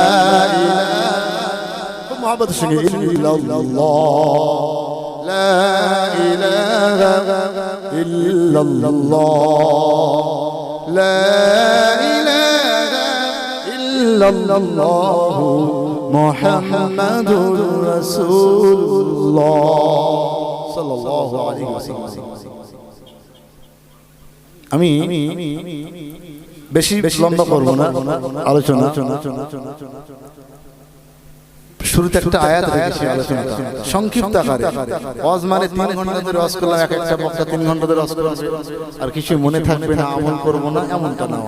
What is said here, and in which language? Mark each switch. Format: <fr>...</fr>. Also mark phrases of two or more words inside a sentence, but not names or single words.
<ar>محبت شنگی الا اللہ، لا الہ الا اللہ، لا الہ الا اللہ محمد رسول اللہ صلی اللہ علیہ وسلم۔</ar> <bn>আমি বেশি লম্বা করব না আলোচনা। শুরুতে একটা আয়াত রেখেছি আলোচনাটা সংক্ষিপ্ত আকারে। ওয়াজ মানে 3 ঘন্টা ধরে ওয়াজ করলাম, এক একটা বক্তা 3 ঘন্টা ধরে ওয়াজ করবে, আর কিছু মনে থাকবে না, আমল করব না, এমনটা না।</bn>